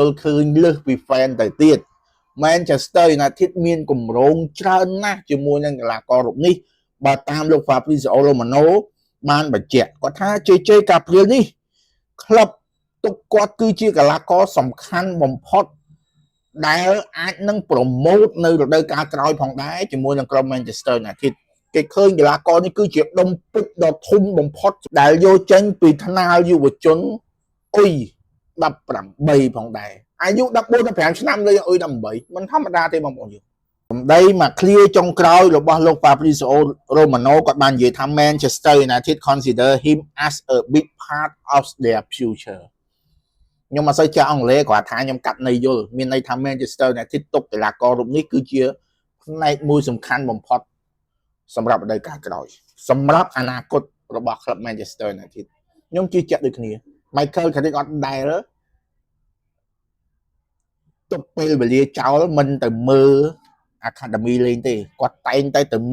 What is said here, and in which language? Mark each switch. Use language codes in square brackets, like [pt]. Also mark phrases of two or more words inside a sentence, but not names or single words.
[km] ល់ឃើញលើសពី fan ទៅទៀត Manchester United មានគម្រោងច្រើនណាស់ជាមួយនឹងកីឡាកររូបនេះបើតាមលោក Fabrizio Romano បានបញ្ជាក់គាត់ថា JJ Gabriel នេះក្លឹបទុកគាត់គឺជាកីឡាករសំខាន់បំផុតដែលអាចនឹងប្រម៉ូទនៅរដូវកាលក្រោយផងដែរជាមួយនឹងក្រុម Manchester United គេឃើញកីឡាករនេះគឺជាដុំពេជ្រដ៏ធំបំផុតដែលយកចេញពីថ្នាលយុវជនអ៊ុយ 18ផងដែរអាយុ14 15ឆ្នាំលេងអ៊ុយ18មិនធម្មតាទេបងប្អូនយើងសម្ដីមកឃ្លាចុងក្រោយរបស់លោក Fabrizio Romano គាត់បាននិយាយថា Manchester United [en] consider him as a big part of their future [km] ខ្ញុំអត់សូវចេះអង់ គ្លេសគាត់ថាខ្ញុំកាត់ន័យយល់មានន័យថា Manchester United ទុកកីឡាកររូបនេះគឺជាផ្នែកមួយសំខាន់បំផុតសម្រាប់រដូវកាលក្រោយសម្រាប់អនាគតរបស់ក្លឹប Manchester United ខ្ញុំជឿជាក់ដូចគ្នា Michael Carrick អត់ដែលទុកពេលវេលាចោលមិនទៅមើល Academy លេងទេគាត់តែងតែទៅ